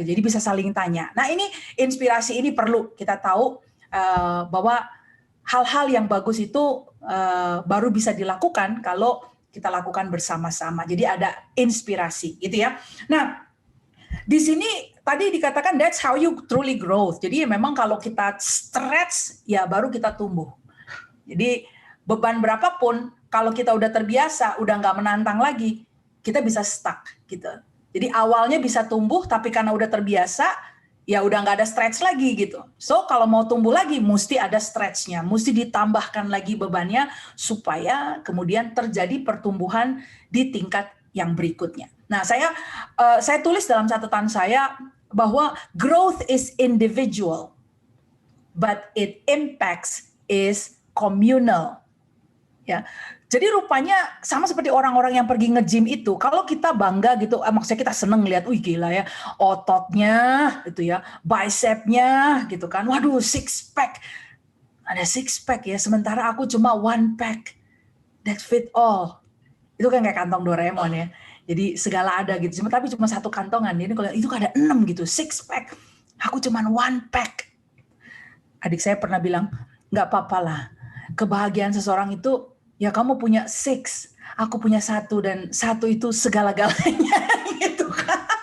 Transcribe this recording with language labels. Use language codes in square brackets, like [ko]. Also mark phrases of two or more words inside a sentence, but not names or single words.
[id] Jadi bisa saling tanya. Nah ini inspirasi ini perlu kita tahu bahwa hal-hal yang bagus itu baru bisa dilakukan kalau kita lakukan bersama-sama. Jadi ada inspirasi gitu ya. Nah di sini tadi dikatakan [en] that's how you truly grow. [id] Jadi memang kalau kita stretch ya baru kita tumbuh. Jadi beban berapapun, kalau kita udah terbiasa, udah nggak menantang lagi, kita bisa stuck gitu. Jadi awalnya bisa tumbuh, tapi karena udah terbiasa, ya udah nggak ada stretch lagi gitu. So kalau mau tumbuh lagi, mesti ada stretchnya, mesti ditambahkan lagi bebannya supaya kemudian terjadi pertumbuhan di tingkat yang berikutnya. Nah saya tulis dalam catatan saya bahwa [en] growth is individual, but it impacts is communal. [id] Ya. Jadi rupanya sama seperti orang-orang yang pergi nge-gym itu, kalau kita bangga gitu, maksudnya kita seneng lihat, wih gila ya, ototnya gitu ya, bicepnya gitu kan, waduh [en] six pack, [id] ada [en] six pack [id] ya, sementara aku cuma [en] one pack, that fit all. [id] Itu kan kayak kantong Doraemon ya, jadi segala ada gitu, tapi cuma satu kantongan, ini kalau itu ada 6 gitu, [en] six pack, [id] aku cuma [en] one pack. [id] Adik saya pernah bilang, nggak apa-apa lah, kebahagiaan seseorang itu ya kamu punya 6, aku punya 1, dan 1 itu segala-galanya gitu kan.